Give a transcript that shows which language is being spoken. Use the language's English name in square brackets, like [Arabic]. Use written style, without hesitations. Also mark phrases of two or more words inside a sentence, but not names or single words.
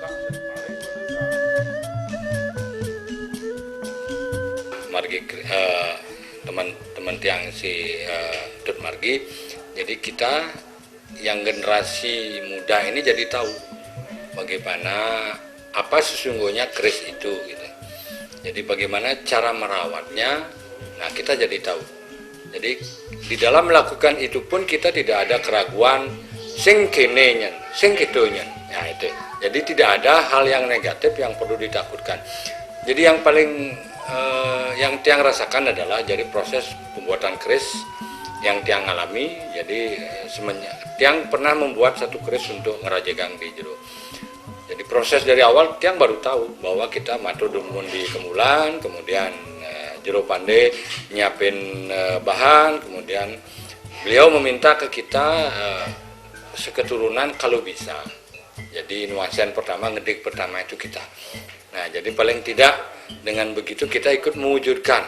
[Indonesian] Margi teman-teman tiang si Tut Margi, jadi kita yang generasi muda ini jadi tahu bagaimana apa sesungguhnya keris itu gitu. Jadi bagaimana cara merawatnya, nah kita jadi tahu. Jadi di dalam melakukan itu pun kita tidak ada keraguan [Balinese] sing kene nyen, sing kitu nyen. [Indonesian] Nah itu. Jadi tidak ada hal yang negatif yang perlu ditakutkan. Jadi yang paling yang tiang rasakan adalah jadi proses pembuatan keris yang tiang alami. Jadi tiang pernah membuat satu keris untuk [Balinese] ngerajegang di jero. [Indonesian] Jadi proses dari awal tiang baru tahu bahwa kita [Balinese] matur dumun di kemulan, [Indonesian] kemudian jero pandai nyiapin bahan, kemudian beliau meminta ke kita seketurunan kalau bisa. Jadi nuansen pertama, ngedik pertama itu kita. Nah, jadi paling tidak dengan begitu kita ikut mewujudkan.